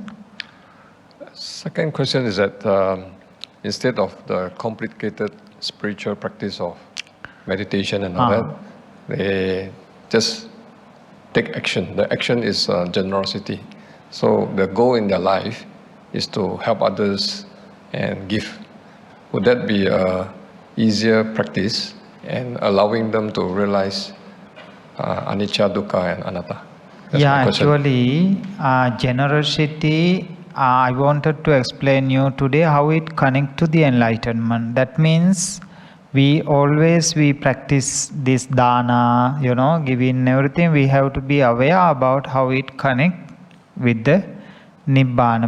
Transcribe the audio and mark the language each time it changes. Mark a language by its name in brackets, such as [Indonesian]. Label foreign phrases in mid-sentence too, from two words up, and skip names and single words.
[English] Second question is that instead of the complicated spiritual practice of meditation and all that, they just take action. The action is generosity. So the goal in their life is to help others and give. Would that be a easier practice and allowing them to realize [Pali] anicca, dukkha [English] and anatta? That's my question. Actually, generosity, I wanted to explain you today how it connects to the enlightenment. That means we practice this dana, giving everything. We have to be aware about how it connects with the nibbana.